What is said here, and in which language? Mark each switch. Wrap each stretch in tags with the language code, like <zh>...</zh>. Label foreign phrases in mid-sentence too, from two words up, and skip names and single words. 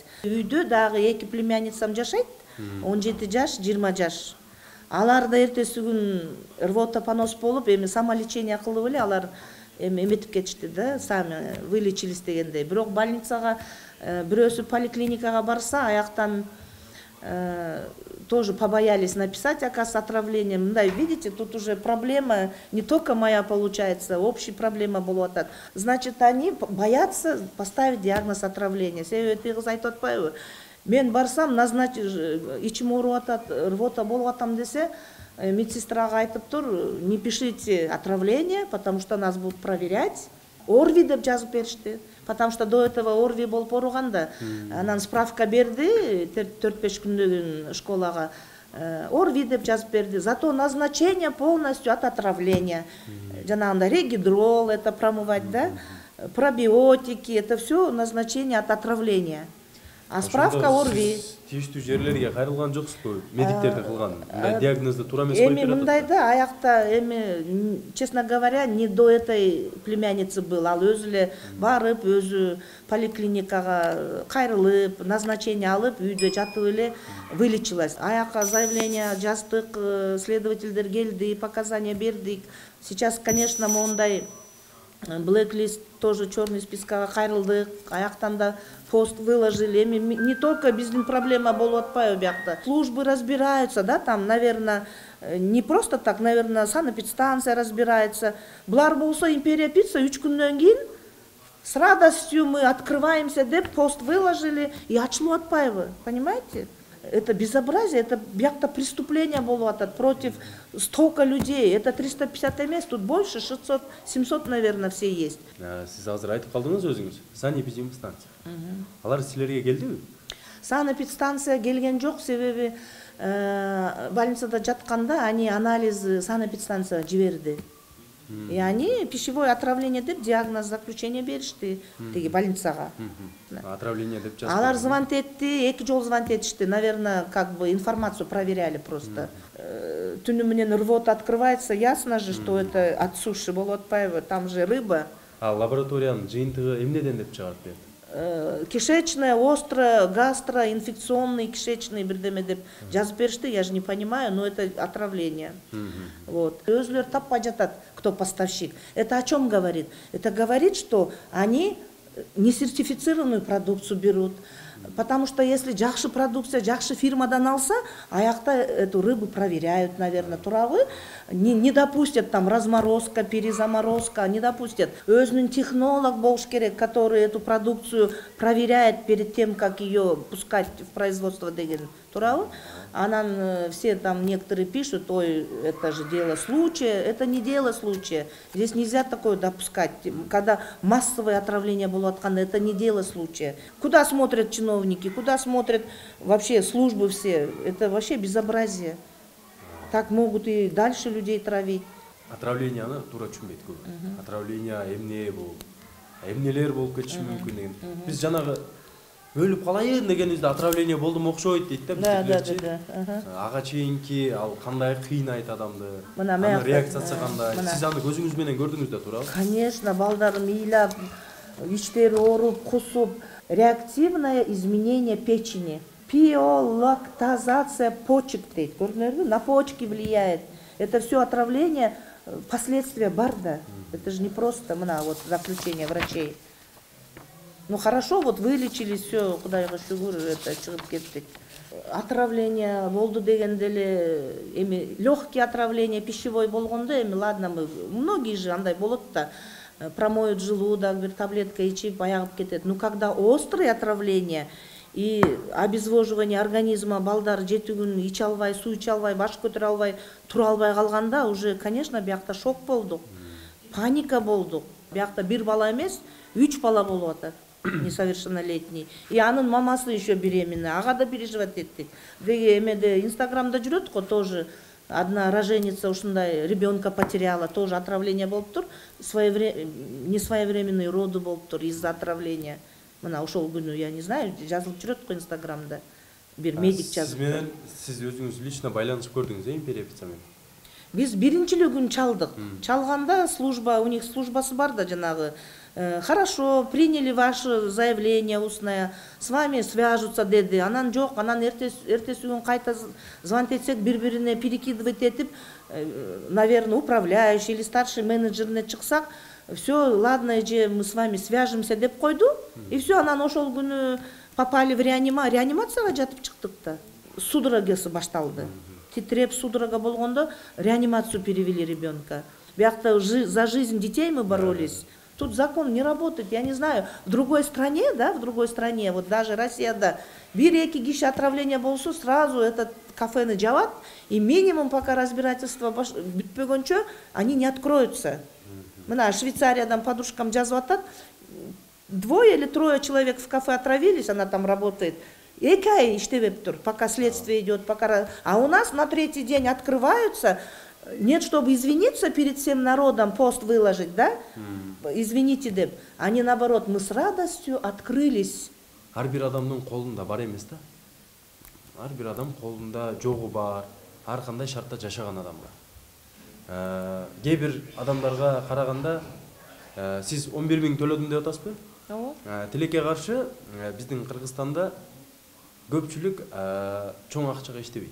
<ky>Үйдө дагы 2 племянницам жашайт, 17 жаш, 20 жаш. Алар да эртеси күн рвота, понос болуп, эми самолечение кылып эле алар эми эметип кетишти да,</ky> <ru>сами вылечились</ru> <ky>дегендей. Бирок больницага, бирөөсү поликлиникага барса, аяктан</ky> <ru>тоже побоялись написать, оказывается, отравление. Мындай, видите, тут уже проблема не только моя получается, общая проблема была. Значит, они боятся поставить диагноз отравления.</ru> <ky>Себеби кыз айтып атпайбы? Мен барсам, назначить, ичим ооруп атат, рвота болуп атам десе, медсестрага айтыптыр,</ky> <ru>не пишите отравление, потому что нас будут проверять.</ru> <ky>ОРВИ деп жазып беришти.</ky> <ru>Потому что до этого ОРВИ</ru> <ky>болуп ооруганда, анан справка берди, 4-5 күндөгүн школага. ОРВИ деп жазып берди.</ky> <ru>Зато назначение полностью от отравления. Жанагындай регидрол, это промывать, да? Пробиотики, это все назначение от отравления. А справка ОРВИ.</ru> <ky>Тийиштүү жерлерге кайрылган жоксузбу? Медиктерди кылган. Диагнозду туура эмес коюп берет. Эми мындай да, аякта эми,</ky> <ru>честно говоря, не до этой племянницы был,</ru> <ky>ал өзү эле барып, өзү поликлиникага кайрылып, назначение алып, үйдө жатып эле вылечилась. Аякка заявление жаздык, следовательдер келди, показания бердик.</ky> <ru>Сейчас, конечно,</ru> <ky>мондай блэклист,</ky> <ru>тоже черный</ru> <ky>спискага кайрылдык, аяктан да</ky> <ru>пост выложили. Не только</ru> <ky>биздин проблема болуп атпайбы биякта.</ky> <ru>Службы разбираются, да, там, наверное, не просто так, наверное, санэпидстанция разбирается.</ru> <ky>Булар болсо империя пицца 3 күндөн кийин</ky> <ru>с радостью мы открываемся</ru> <ky>деп</ky> <ru>пост выложили</ru> <ky>и ачылып атпайбы,</ky> <ru>понимаете? Это безобразие, это</ru> <ky>биякта преступление болуп атат</ky> <ru>против столько людей. Это 350 эмес, тут больше, 600, 700, наверное, все есть.</ru> <ky>Сиз азыр айтып калдыңыз өзүңүз. Санэпидстанция. Алар силерге келдиби? Санэпидстанция келген жок, себеби больницада жатканда</ky> <ru>они анализы</ru> <ky>санэпидстанция жиберди.</ky> <ru>И они пищевое отравление</ru> <ky>деп диагноз, заключение беришти теги больницага. Отравление деп жазып. Алар звонт этти, 2 жол звонт этишти.</ky> <ru>Наверное, как бы информацию проверяли просто.</ru> <ky>Түнү менен</ky> <ru>рвота открывается, ясно же, что это от суши</ru> <ky>болуп атпайбы,</ky> <ru>там же рыба.</ru> <ky>А лабораториянын жыйынтыгы эмнеден деп чыгарып берди?</ky> <ru>Кишечная, остро, гастро, инфекционный, кишечный</ru> <ky>бирдеме деп жазып беришти,</ky> <ru>я же не понимаю, но это отравление. Вот.</ru> <ky>Өзүлөр таппай жатат,</ky> <ru>кто поставщик. Это о чем говорит? Это говорит, что они несертифицированную продукцию берут, Потому что если</ru> <ky>жакшы продукция, жакшы фирмадан алса, аякта</ky> <ru>эту рыбу проверяют, наверное, туравы, не допустят там разморозка, перезаморозка, не допустят.</ru> <ky>Өзүнүн технолог болуш керек,</ky> <ru>который эту продукцию проверяет перед тем, как ее пускать в производство</ru> <ky>деген туравы.</ky> <ru>Анан все там некоторые пишут, ой, это же дело случая. Это не дело случая. Здесь нельзя такое допускать. Когда массовое отравление было открыто, это не дело случая. Куда смотрят чиновники, куда смотрят вообще службы все? Это вообще безобразие. Так могут и дальше людей травить.</ru> <ky>Отравление аны туура түшүнбөйт көп. Отравление эмне бул? Эмнелер болуп кетиши мүмкүн деген. Биз жанагы өлүп калайын дегенибизде отравление болдум окшойт дейт да биздикилерчи. Ага чейинки ал кандай кыйнайт адамды. Анын реакциясы кандай? Сиз аны көзүңүз менен көрдүңүз да туурабы? Конечно, балдар мыйлап, иштери ооруп, кусуп.</ky> <ru>Реактивное изменение печени. Пиолактазация почек дейт.</ru> <ky>Көрдүңүзбү?</ky> <ru>На почки влияет. Это все отравление, последствия барда. Это же не просто, вот заключение врачей. Ну хорошо, вот вылечились, все,</ru> <ky>кудайга шүгүр, это чыгып кеттик. Отравление болду дегенде эле, эми</ky> <ru>легкие отравление пищевой</ru> <ky>болгондо, эми ладно,</ky> <ru>многие же</ru> <ky>андай болот да,</ky> <ru>промоют желудок,</ru> <ky>бир таблетка ичип аягып кетет.</ky> <ru>Но когда острые отравления и обезвоживание организма,</ru> <ky>балдар 7 күн иче албай, суу иче албай, баш көтөрө албай, тура албай калганда,</ky> <ru>уже, конечно,</ru> <ky>биякта шок болдук, паника болдук. Биякта бир бала эмес, 3 бала болуп атат.</ky> <ru>Несовершеннолетний.</ru> <ky>И анын мамасы</ky> <ru>еще беременна.</ru> <ky>Ага да переживать этти. Деги эмеде инстаграмда жүрөт го тоже.</ky> <ru>Одна роженица ушундай ребенка потеряла, тоже отравление</ru> <ky>болуп тур.</ky> <ru>Несвоевременный роды</ru> <ky>болуп тур</ky> <ru>из-за отравления.</ru> <ky>Мына ошол күнү,</ky> <ru>я не знаю,</ru> <ky>жазылып жүрөт го инстаграмда. Бир медик жазып. Сиз өзүңүз лично байланышып көрдүңүз, Империя пицца менен? Биз биринчи эле күн чалдык. Чалганда служба,</ky> <ru>у них</ru> <ky>службасы бар да жанагы.</ky> <ru>Хорошо, приняли ваше заявление устное, с вами свяжутся деди.</ru> <ky>Анан жок, анан эртеси күн кайта звонить этсек, бири-бирине перекидывать этип,</ky> <ru>наверное, управляющий или старший менеджерне чыксак, все, ладно, же мы с вами свяжемся</ru> <ky>деп койду.</ky> <ru>И все,</ru> <ky>анан ошол күнү</ky> <ru>попали в</ru> <ky>реанимацияга жатып чыктык да. Судорогасы башталды. Титреп судорога болгондо</ky> <ru>реанимацию перевели ребенка. Биякта за жизнь детей мы боролись. Тут закон не работает, я не знаю. В другой стране, да, вот даже Россияда,</ru> <ky>бир-эки киши</ky> <ru>отравление болсо, сразу этот</ru> <ky>кафени жабат,</ky> <ru>и минимум пока разбирательство бүтпөгөнчө, они не откроются.</ru> <ky>Мына Швейцариядан подружкам жазып атат,</ky> <ru>2 или 3 человек в кафе отравились, она там работает.</ru> <ky>2 ай иштебеп тур,</ky> <ru>пока следствие идет, пока... А у нас на 3-й день открываются. Нет, чтобы извиниться перед всем народом, пост выложить, да? Извините, деп. Они наоборот, мы с радостью открылись.</ru> <ky>Ар бир адамдын колунда бар эмес да? Ар бир адам колунда жогу бар, ар кандай шартта жашаган адам бар. Кээ бир адамдарга караганда сиз 11 000 төлөдүм деп атасызбы? Тилекке каршы биздин Кыргызстанда көпчүлүк чоң акчага иштебейт.</ky>